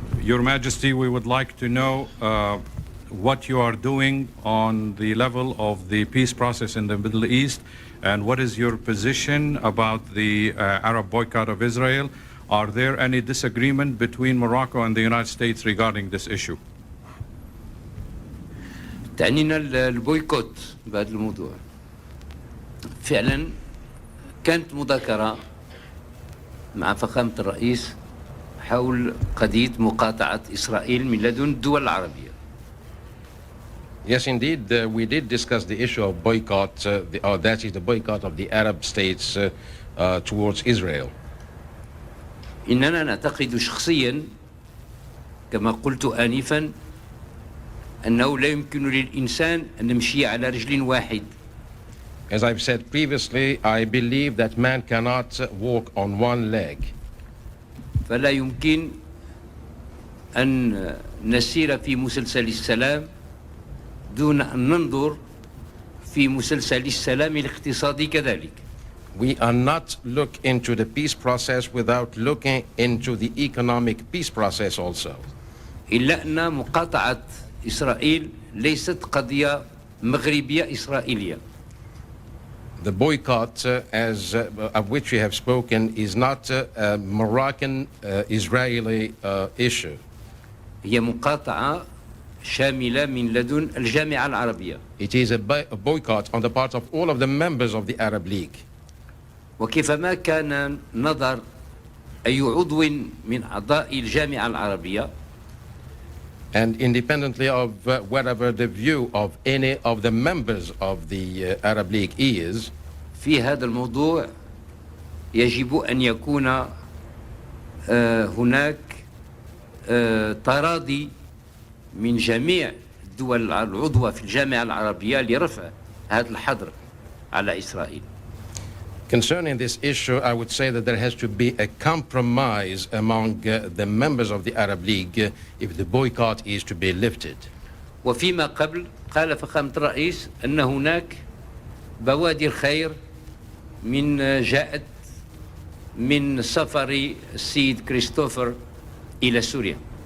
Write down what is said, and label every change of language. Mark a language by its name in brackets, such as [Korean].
[English] Your Majesty, we would like to know what you are doing on the level of the peace process in the Middle East, and what is your position about the Arab boycott of Israel? Are there any disagreement between Morocco and the United States regarding this issue? [Arabic] تعنينا البويكوت بهذا الموضوع. فعلا كانت مذاكرة مع فخامة الرئيس حول قضية مقاطعة إسرائيل من لدن الدول العربية. [English] Yes, indeed, we did discuss the issue of boycott, that is the boycott of the Arab states towards Israel. [Arabic] إننا نعتقد شخصيا كما قلت آنفا أنه لا يمكن للإنسان أن يمشي على رجل واحد. [English] As I've said previously, I believe that man cannot walk on one leg. [Arabic] فلا يمكن أن نسير في مسلسل السلام دون أن ننظر في مسلسل السلام الاقتصادي كذلك. [English] We are not look into the peace process without looking into the economic peace process also. [Arabic] إلا أن مقاطعة إسرائيل ليست قضية مغربية إسرائيلية. [English] The boycott, of which we have spoken, is not a Moroccan Israeli issue. [Arabic] هي مقاطعة شاملة من لدن الجامعة العربية. [English] It is a boycott on the part of all of the members of the Arab League. [Arabic] وكيفما كان نظر أي عضو من أعضاء الجامعة العربية [English] And independently of whatever the view of any of the members of the Arab League is, [Arabic] في هذا الموضوع يجب أن يكون هناك تراضي من جميع الدول العضوة في الجامعة العربية لرفع هذا الحظر على إسرائيل. [English] Concerning this issue, I would say that there has to be a compromise among the members of the Arab League if the boycott is to be lifted. [Arabic] وفيما قبل قال فخامة الرئيس أن هناك بوادر خير من جاءت من سفر السيد كريستوفر إلى سوريا.